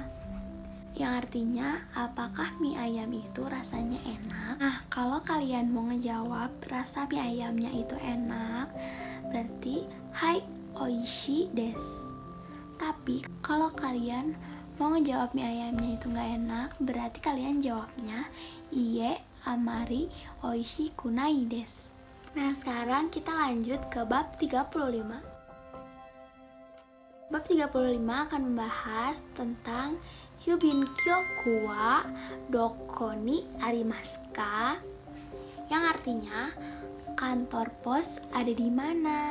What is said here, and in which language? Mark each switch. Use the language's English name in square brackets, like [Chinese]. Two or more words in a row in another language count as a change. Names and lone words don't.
[Indonesian] Yang artinya, apakah mie ayam itu rasanya enak? Nah, kalau kalian mau ngejawab rasa mie ayamnya itu enak, berarti [Japanese] はい美味しいです. [Indonesian] Tapi kalau kalian mau ngejawab mie ayamnya itu nggak enak, berarti kalian jawabnya [Japanese] いいえあまり美味しくないです. [Indonesian] Nah, sekarang kita lanjut ke bab 35. Bab 35 akan membahas tentang [Japanese] 郵便局はどこにありますか? [Indonesian] Yang artinya kantor pos ada di mana?